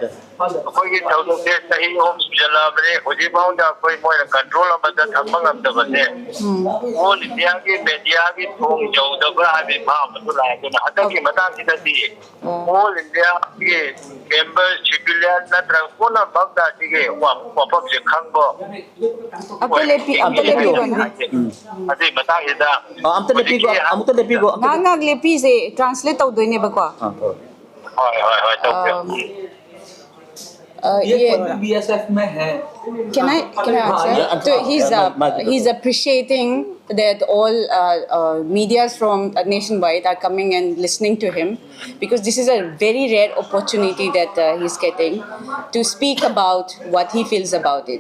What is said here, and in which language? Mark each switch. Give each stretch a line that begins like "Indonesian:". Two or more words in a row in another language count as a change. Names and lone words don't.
Manipuri: ꯆꯍꯤ 3 ꯁꯨꯖꯜꯂꯛꯑꯕꯅꯤ ꯍꯧꯖꯤꯛꯐꯥꯎꯗ ꯑꯩꯈꯣꯏ ꯃꯣꯏꯅ ꯀꯟꯇ꯭ꯔꯣꯜ ꯑꯃꯗ ꯊꯝꯕ ꯉꯝꯗꯕꯁꯦ ꯑꯣꯜ ꯏꯟꯗꯤꯌꯥꯒꯤ ꯃꯦꯗꯤꯌꯥꯒꯤ ꯊꯣꯡ ꯌꯧꯗꯕ꯭ꯔꯥ ꯍꯥꯏꯕꯒꯤ ꯚꯥꯕ ꯑꯃꯁꯨ ꯂꯥꯛꯑꯦ꯫ ꯑꯗꯨꯅ ꯍꯟꯗꯛꯀꯤ ꯃꯇꯥꯡꯁꯤꯗꯗꯤ ꯑꯣꯜ ꯏꯟꯗꯤꯌꯥꯒꯤ ꯃꯦꯝꯕꯔ ꯁꯤꯚꯤꯂꯤꯌꯟ ꯅꯠꯇ꯭ꯔꯒ ꯄꯨꯝꯅꯃꯛꯇ ꯑꯁꯤꯒꯤ ꯋꯥꯐꯝꯁꯦ ꯈꯪꯕ ꯑꯗꯨꯒꯤ ꯃꯇꯥꯡꯁꯤꯗ ꯑꯃꯨꯛꯇ ꯂꯦꯞꯄꯤꯒꯣ ꯉꯥꯛ ꯂꯦꯞꯄꯤꯁꯦ ꯇ꯭ꯔꯥꯟꯁꯂꯦꯠ ꯇꯧꯗꯣꯏꯅꯦꯕꯀꯣ꯫ ꯍꯣꯏ ꯇꯧꯕꯤꯌꯨ।
Hindi: ये BSF में है।
English: Can I answer? So he's appreciating that all medias from nationwide are coming and listening to him, because this is a very rare opportunity that he's getting to speak about what he feels about it.